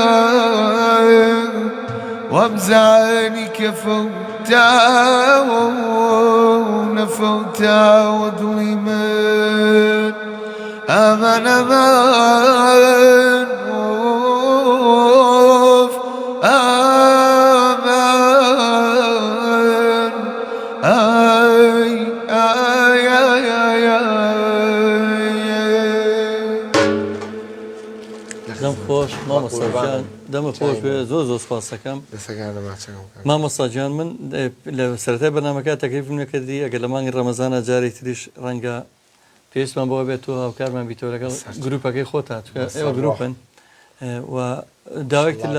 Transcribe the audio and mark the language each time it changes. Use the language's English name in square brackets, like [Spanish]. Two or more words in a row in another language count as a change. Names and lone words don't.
[Central Kurdish] وابزاني كفوتا ونفوتا وظلمت أمان أمان أوف أمان آي آي آي آي دەم خۆش مامۆستاجان دەمە خۆش بێ زۆر زۆر سپاس دەکەم مامۆستاجان من لە سەرەتای بەرنامەکە تەکلیفم نەکردی ئەگەر لە مانگی ڕەمەزانە جارێک تریش ڕەنگە پێویستمان بەوە بێت تۆ هاوکارمان بیتەوە لەگەڵ گروپەکەی خۆتە ئێوە گروپن و داوێکتر لە